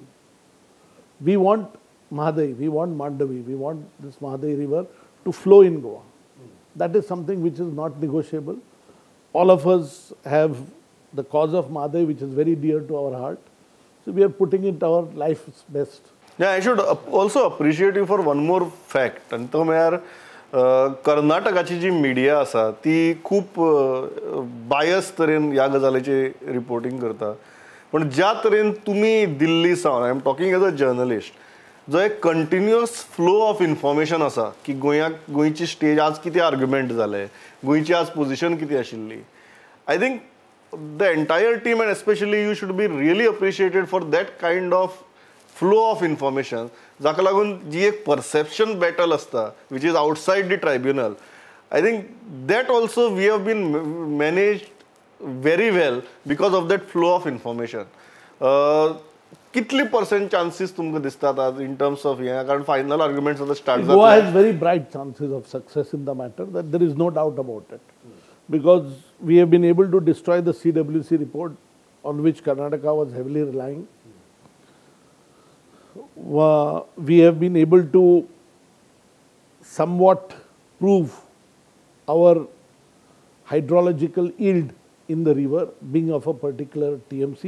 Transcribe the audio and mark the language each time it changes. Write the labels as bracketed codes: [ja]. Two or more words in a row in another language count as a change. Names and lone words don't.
[en] We want Madai, we want Mandavi, we want this Madai River to flow in Goa. That is something which is not negotiable. All of us have the cause of Madai, which is very dear to our heart. So we are putting it our life's best. Yeah, I should also appreciate you for one more fact. [kok] And तो म्हळ्यार कर्नाटकाची जी मिडिया आसा ती खूप बायस तरेन ह्या गजालीची रिपोर्टिंग करता. पण ज्या तरेन तुम्ही दिल्ली सावन, [en] I am talking as a journalist, [kok] जो एक [en] continuous flow of information [kok] आसा की गोंयची स्टेज आज कितें आर्ग्युमेंट जाले, गोंयची आज पोजिशन कितें आशिल्ली. [en] I think the entire team and especially you should be really appreciated for that kind of flow of information, [kok] जाका लागून जी एक परसेप्शन बॅटल आसता [en] which is outside the tribunal. I think that also we have been managed very well because of that flow of information. [kok] कितली [en] % chances [kok] तुमकां दिसतात आज [en] in terms of [kok] ह्या, कारण [en] final arguments [kok] आता start जातले. [en] Goa has very bright chances of success in the matter, that there is no doubt about it. Because we have been able to destroy the CWC report on which Karnataka was heavily relying. We have been able to somewhat prove our hydrological yield in the river being of a particular TMC.